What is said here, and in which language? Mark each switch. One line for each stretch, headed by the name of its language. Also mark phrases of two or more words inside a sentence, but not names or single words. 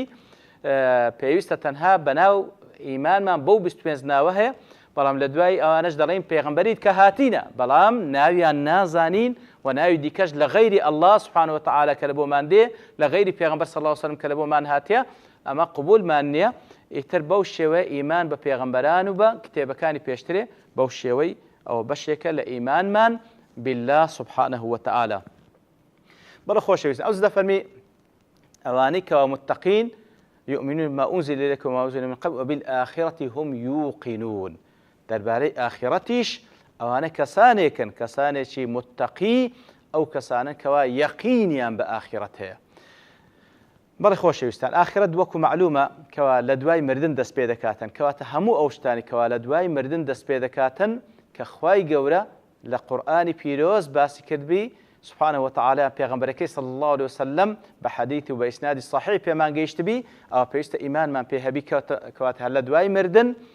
Central Kurdish: پێویستە تەنها بەناو ئیمانمان بەو 25 ناوە هەیە، بەڵام لە دوای ئەوانەش دەڵێن پێغەمبەریت کە هاتینە، بەڵام ناویان نازانین و ناوی دیکەش لە غەیری ئەڵڵا
Arabic: سوبحانەهو وتەعالا
Central Kurdish: کە لە بۆمان دێ، لە غەیری پێغەمبەر
Arabic: صلی الله علیه وسلم
Central Kurdish: کە لە بۆمان هاتیە، ئەمە قبولمان نییە. ئیتر بەو شێوەیە ئیمان بە پێغەمبەران و بە کتێبەکانی پێشترێ بەو شێوەی ئەوە بەشێکە لە ئیمانمان
Arabic: بالله سبحانه وتعالى.
Central Kurdish: بەڵە خۆشەویستان، ئەو زدە فەرمی ئەوانەی کەوا متەقین
Arabic: يؤمنون بما أنزل إليك وما أنزل من قبل وبالآخرة هم يوقنون.
Central Kurdish: دەربارەی ئاخرەتیش ئەوانە کەسانێکن، کەسانێکی متەقی، ئەو کەسانن کەوا یەقینیان بە ئاخرەت هەیە. بەڵێ خۆشەویستان، ئاخرەت وەکو معلومە کەوا لە دوای مردن دەست پێ دەکاتن، کەواتە هەموو ئەو شتانی کەوا لە دوای مردن دەست پێ دەکاتن کە خوای گەورە لە قورئانی پیرۆز باسی کردبی
Arabic: سبحانه وتعالى
Central Kurdish: پێغەمبەرەکەی
Arabic: صلی الله عليه وسلم
Central Kurdish: بە حەدیث و بە ئیسنادی صحیح پێمان گەیشتبی، ئەوە پێویستە ئیمانمان پێ هەبی کەواتە لە دوای مردن